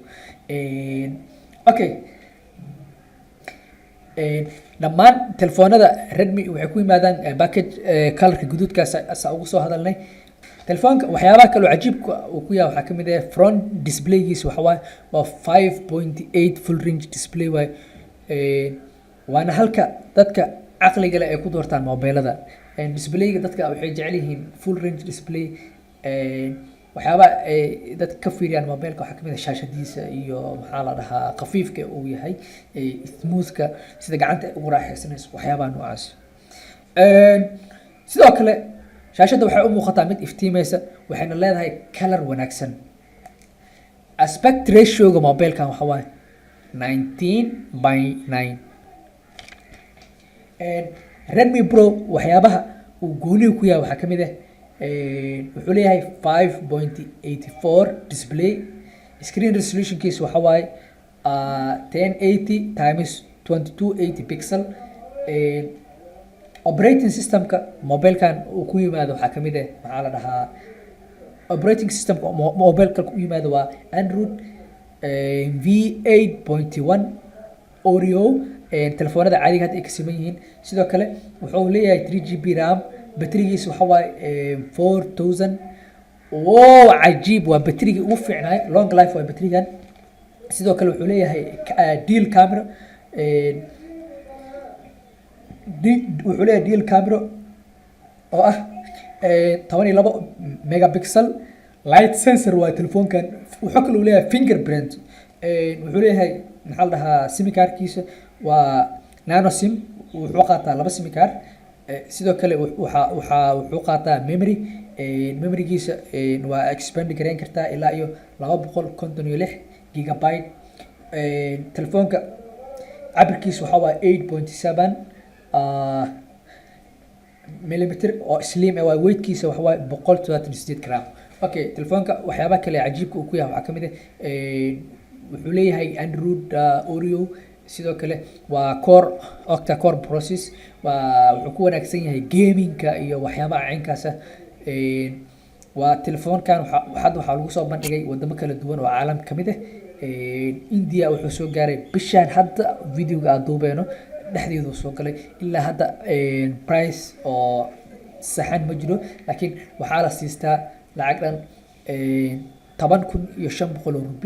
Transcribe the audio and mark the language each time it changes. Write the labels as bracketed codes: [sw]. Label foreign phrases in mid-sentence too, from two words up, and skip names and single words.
[so] Okay, dhammaan telefoonada Redmi waxay ku yimaadaan [en] package colorka [so] guduudkaas asaa ugu soo hadalnay. telefoonka waxyaabaha kale oo cajiibka uu ku yahay waxa kamid ah front displaygiisa waxa waa 5.8 [en] full range display [so] waay. waana halka dadka caqliga leh ay ku doortaan mobilada. displayga dadka waxay jecel yihiin [en] full range display. [so] waxyaabaha ay dadka ka fiiriyaan mobilka waxa kamid ah shaashadiisa iyo maxaa la dhahaa khafiifka uu yahay smoothka sida gacanta ugu raaxaysanayso waxyaabaha noocaas. sidoo kale shaashada waxay u muuqataa mid iftiimaysa waxayna leedahay color wanaagsan. [en] aspect ratio- [so] ga mobilkan waxa waaye 19:9. Redmi Pro waxyaabaha uu gooniga ku yahay waxaa kamid ah wuxuu leeyahay 5.84 display. [en] screen resolution- [so] kiisa waxa waaye 1080 times 2280 pixel. [en] operating system- [so] ka mobilkan uu ku yimaado waxaa kamid ah maxaa la dhahaa [en] operating system- [so] ka mobilka ku yimaado waa Android V8.1 Oreo. telefoonada caadiga hadda ay ka siman yihiin. sidoo kale wuxuu leeyahay 3GB RAM. baterigiisa waxa waaye 4000. wow, cajiib, waa baterigii ugu fiicnaay [en] long life [so] waa baterigan. sidoo kale wuxuu leeyahay [en] dual camera. [so] wuxuu leeyahay [en] dual camera [so] oo ah 12 megapixel. [en] light sensor [so] waa telefoonkan. wuxuu kale leeyahay fingerprint. wuxuu leeyahay maxaa la dhahaa sim cardkiisa waa [en] nano sim. [so] wuxuu qaataa 2 [en] sim card. [so] sidoo kale wuxuu qaataa memory. memorygiisa waa expand gareyn kartaa ilaa iyo 256 gigabyte. telefoonka cabirkiisa waxa waa 8.7 millimeter oo slim waa weightkiisa waxa waa 128 gram. Okay, telefoonka waxyaabaha kale cajiibka uu ku yahay waxa kamid ah wuxuu leeyahay Android Oreo. sidoo kale waa [en] core octa core process. [so] wuxuu ku wanaagsan yahay gamingka iyo waxyaabaha caynkaas ah. waa telefoonkan waxaa lagu soo bandhigay wadamo kala duwan oo caalamka kamid ah. India wuxuu soo gaaray bishaan hadda videoga aan duubeyno dhexdeedu soo galay. ilaa hadda price oo saxan ma jiro laakiin waxaa la siistaa lacag dhan 10,500 rubi.